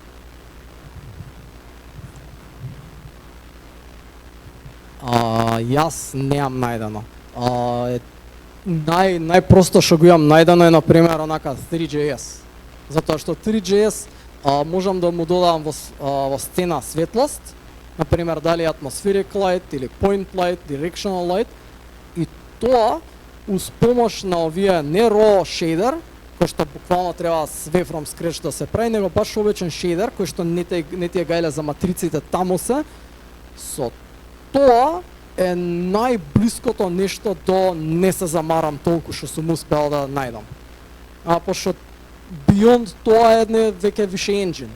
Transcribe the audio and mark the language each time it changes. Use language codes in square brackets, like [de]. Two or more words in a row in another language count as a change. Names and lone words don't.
[mk] Јас неам најдено. Најпросто што го имам најдено е, например, онака 3JS. Затоа што 3JS можам да му додавам во сцена светлост, например, дали [en] atmospheric light или point light, directional light, [mk] и тоа уз помош на овие не [en] raw shader, [mk] кој што буквално треба све [en] from scratch [mk] да се прави, него баш обичен shader, кој што не ти е гајле за матриците таму се, со тоа е најблиското нешто до не се замарам толку што сум успел да најдам. Пошто beyond тоа е веќе више engine.